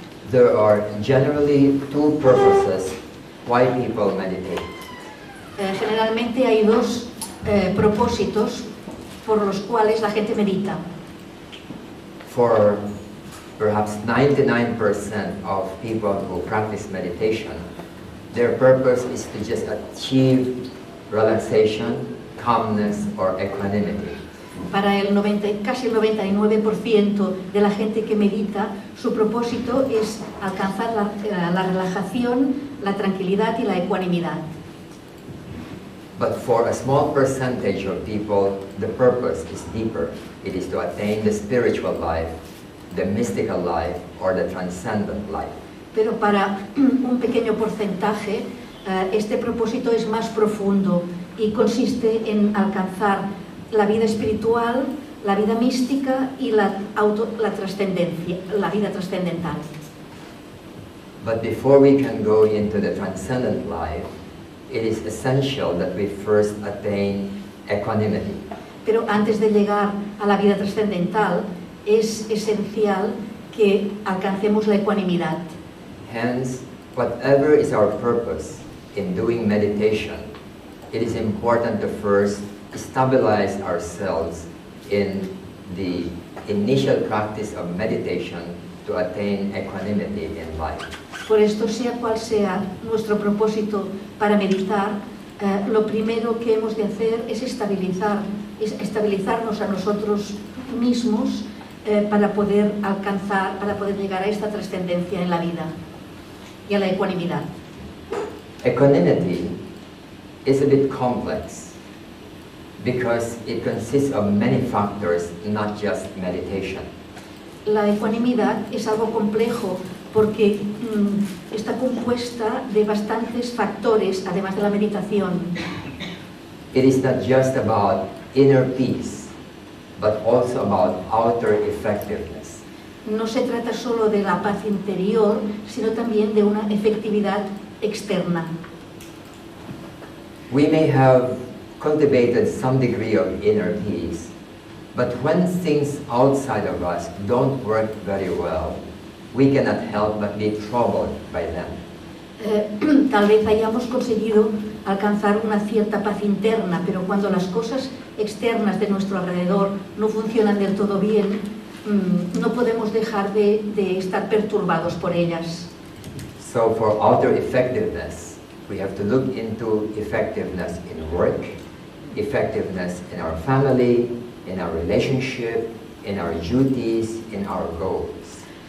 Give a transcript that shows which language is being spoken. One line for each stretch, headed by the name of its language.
English: There are generally two purposes why people meditate.
Spanish: Generalmente hay dos propósitos por los cuales la gente medita.
English: For perhaps 99% of people who practice meditation, their purpose is to just achieve relaxation, calmness, or equanimity.
Spanish: Para casi el 99% de la gente que medita, su propósito es alcanzar la relajación, la tranquilidad y la ecuanimidad.
English: But for a small percentage of people, the purpose is deeper. It is to attain the spiritual life, the mystical life, or the transcendent life.
Spanish: Pero para un pequeño porcentaje, este propósito es más profundo y consiste en alcanzar la vida espiritual, la vida mística y la trascendencia, la vida trascendental.
English: But before we can go into the transcendent life, it is essential that we first attain equanimity.
Spanish: Pero antes de llegar a la vida trascendental, es esencial que alcancemos la ecuanimidad.
English: Hence, whatever is our purpose in doing meditation, it is important to first stabilize ourselves in the initial practice of meditation to attain equanimity in life.
Spanish: Por esto, sea cual sea nuestro propósito para meditar, lo primero que hemos de hacer es estabilizarnos a nosotros mismos para poder llegar a esta trascendencia en la vida y a la ecuanimidad.
English: Equanimity is a bit complex because it consists of many factors, not just meditation.
Spanish: La ecuanimidad es algo complejo porque está compuesta de bastantes factores, además de la meditación.
English: It is not just about inner peace, but also about outer effectiveness.
Spanish: No se trata solo de la paz interior, sino también de una efectividad externa.
English: We may have cultivated some degree of inner peace, but when things outside of us don't work very well, we cannot help but be troubled by them.
Spanish: Tal vez hayamos conseguido alcanzar una cierta paz interna, pero cuando las cosas externas de nuestro alrededor no funcionan del todo bien, no podemos dejar de estar perturbados por ellas.
English: So for outer effectiveness, we have to look into effectiveness in work, effectiveness in our family, in our relationship, in our duties, in our goals.